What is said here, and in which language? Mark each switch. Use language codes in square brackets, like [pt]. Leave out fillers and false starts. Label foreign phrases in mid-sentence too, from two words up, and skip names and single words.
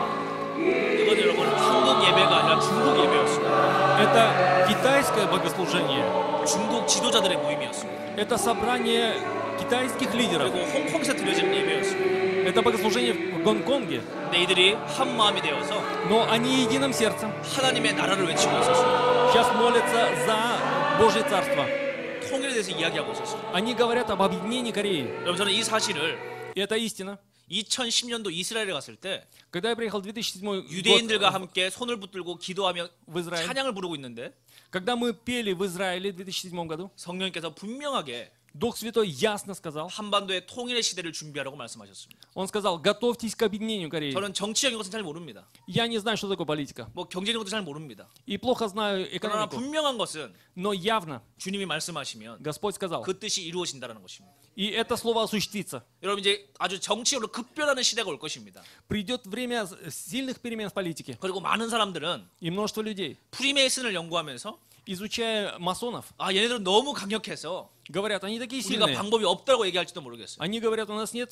[ko] 이건 여러분 한국 예배가 아니라 중국 예배였습니다. [ru] Это китайское богослужение. [ko] 중국 지도자들의 모임이었습니다. [ru] Это собрание китайских лидеров. [ko] 그리고 홍콩에서 드려지는 예배였습니다. [ru] Это богослужение в Гонконге. [ko] 근데 이들이 한 마음이 되어서 [ru] Но они единым сердцем [ko] 하나님의 나라를 외치고 있었습니다. [ru] сейчас молятся за Божье Царство. [ko] 통일에 대해서 이야기하고 있었습니다. [ru] Они говорят об объединении Кореи. [ko] 여러분 저는 이 사실을 [ru] И это истина. [ko] 2010년도 이스라엘에 갔을 때 [ru] Когда я приехал в 2007 год [ko] 유대인들과 함께 손을 붙들고 기도하며 [ru] в Израиль, [ko] 찬양을 부르고 있는데 [ru] когда мы пели в Израиле в 2007 году, [ko] 성령님께서 분명하게 [ru] Дух Святой ясно сказал, [ko] 한반도의 통일의 시대를 준비하라고 말씀하셨습니다. [ru] Он сказал, готовьтесь к объединению Кореи. [ko] 저는 정치적인 것은 잘 모릅니다. [ru] Я не знаю, что такое политика. [ko] 뭐 경제적인 것도 잘 모릅니다. [ru] И плохо знаю [ko] 그러나 [ru] экономику. [ko] 분명한 것은 [ru] Но явно [ko] 주님이 말씀하시면 [ru] Господь сказал. [ko] 그 뜻이 이루어진다는 것입니다. [ru] И это слово осуществится. [ko] 여러분 이제 아주 정치적으로 급변하는 시대가 올 것입니다. [ru] Придет время сильных перемен в политике. [ko] 그리고 많은 사람들은 [ru] И множество людей, [ko] 프리메이슨을 연구하면서 [ru] изучая масонов, [ko] 아 얘네들은 너무 강력해서 [ru] говорят, они такие [ko] 우리가 [ru] сильные. [ko] 방법이 없다고 얘기할지도 모르겠어요. [ru] Они говорят, у нас нет